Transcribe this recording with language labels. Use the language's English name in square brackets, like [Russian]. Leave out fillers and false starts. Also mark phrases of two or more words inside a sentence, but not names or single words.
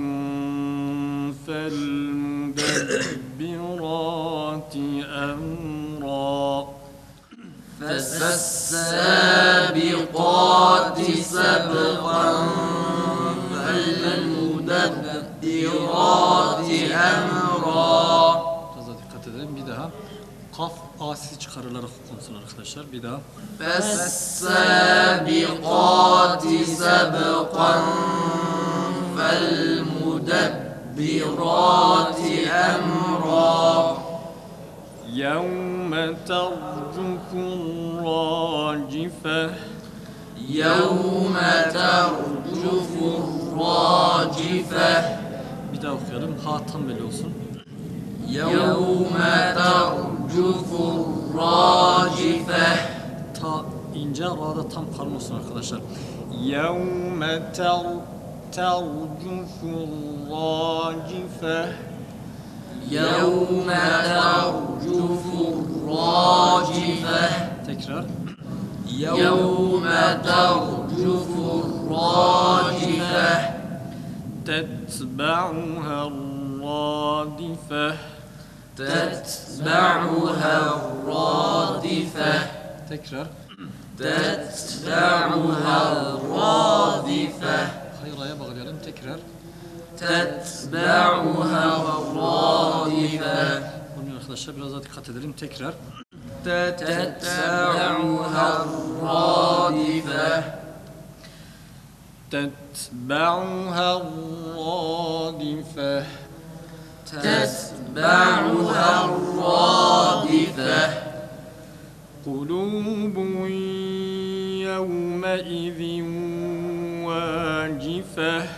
[Arabic] فالمدبرات أمرا. فالسابقات سبقا. فالمدبرات أمرا. [Turkish] Biraz daha dikkat edelim. Bir daha. Kaf A sesi çıkarılarak okunsun arkadaşlar. Bir daha. [Arabic] فالسابقات سبقا. فالمدبرات أمرا. يوم ترجف الراجفة. يوم ترجف الراجفة. [Turkish] Bir daha okuyalım. Ha tam belli olsun. [Arabic] يوم ترجف الراجفة. [Turkish] Ta ince, ra'da tam karın olsun arkadaşlar. [Arabic] يوم ترجف الراجفة. يوم ترجف الراجفة. [Turkish] Tekrar. [Arabic] يوم ترجف الراجفة. تتبعها الرادفة. تتبعها الرادفة. [Turkish] Tekrar. [Arabic] تتبعها الرادفة. [Turkish] Hayır, ra'ya bağlayalım. Tekrar. [Arabic] تتبعها الرادفة. [Turkish] Bunun arkadaşlar biraz daha dikkat edelim. Tekrar. [Arabic] تتبعها الرادفة تتبعها الرادفة تتبعها الرادفة قلوب يومئذ واجفة